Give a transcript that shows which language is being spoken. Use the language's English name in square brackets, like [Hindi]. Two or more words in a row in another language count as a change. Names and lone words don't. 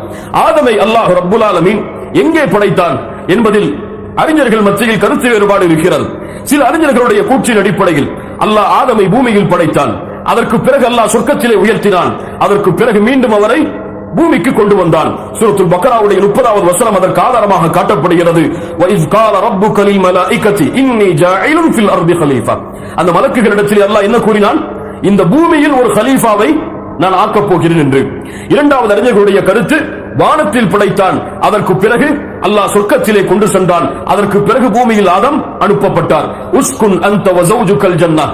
[Tamil] ஆதமை அல்லாஹ் [Arabic] رب العالمين [Tamil] எங்கே படைத்தான் என்பதில் அறிஞர்கள் மத்தியில் கருத்து வேறுபாடு இருக்கிறது. சில அறிஞர்களுடைய கூற்றின் அடிப்படையில் அல்லாஹ் ஆதமை பூமியில் படைத்தான். அதற்கு பிறகு அல்லாஹ் சொர்க்கத்திலே உயர்த்தினான். அதற்கு பிறகு மீண்டும் அவரை பூமிக்கு கொண்டு வந்தான். சூரத்துல் பக்ராவுடைய 30வது வசனம் அதற்கு ஆதாரமாக காட்டப்படுகிறது. [Arabic] وَإِذْ قَالَ رَبُّكَ لِلْمَلَائِكَةِ إِنِّي جَاعِلٌ فِي الْأَرْضِ خَلِيفَةً. [Tamil] அந்த மலக்குகளிடத்தில் அல்லாஹ் என்ன கூறினான்? இந்த பூமியில் ஒரு கலீஃபாவை நான் ஆக்கப் போகிறேன் என்று. இரண்டாவது அறிஞர்களுடைய கருத்து, வானத்தில் படைத்தான். அதற்கு பிறகு அல்லாஹ் சொர்க்கத்திலே கொண்டு சென்றான். அதற்கு பிறகு பூமியில் ஆதம் அனுப்பப்பட்டார். [Arabic] اسكن أنت وزوجك الجنة.